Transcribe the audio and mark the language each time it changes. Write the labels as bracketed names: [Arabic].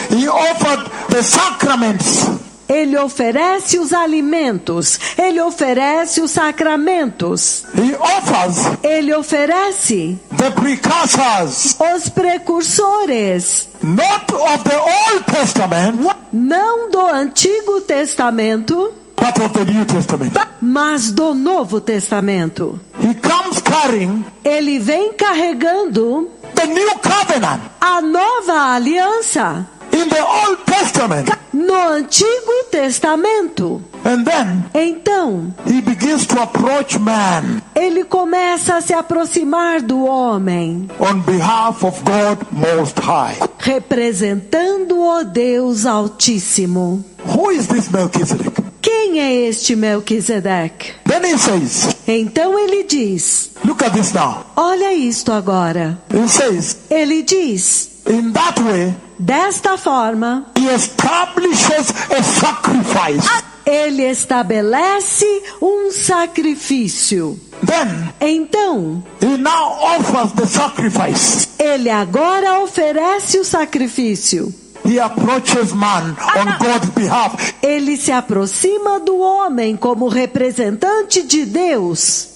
[English] He offered the sacraments. [Portuguese] Ele oferece os alimentos. Ele oferece os sacramentos. [English] He offers [Portuguese] Ele oferece [English] the precursors, [Portuguese] os precursores. [English] not of the Old Testament, [Portuguese] Não do Antigo Testamento, [English] but of the New Testament. [Portuguese] mas do Novo Testamento. [English] He comes carrying [Portuguese] Ele vem carregando [English] the New Covenant. [Portuguese] a nova aliança [English] In the Old Testament. [Portuguese] no Antigo Testamento. [English] And then [Portuguese] Então, [English] he begins to approach man [Portuguese] ele começa a se aproximar do homem, [English] on behalf of God Most High. [Portuguese] representando o Deus Altíssimo. [English] Who is this Melchizedek? [Portuguese] Quem é este Melquisedeque? [English] Then he says, [Portuguese] Então ele diz, [English] look at this now. [Portuguese] olha isto agora. [English] He says, [Portuguese] Ele diz, [English] in that way, [Portuguese] desta forma, [English] he establishes a sacrifice. [Portuguese] ele estabelece um sacrifício. [English] Then [Portuguese] Então, [English] he now offers the sacrifice. [Portuguese] ele agora oferece o sacrifício. [English] He approaches man on God's behalf. [Portuguese] Ele se aproxima do homem como representante de Deus.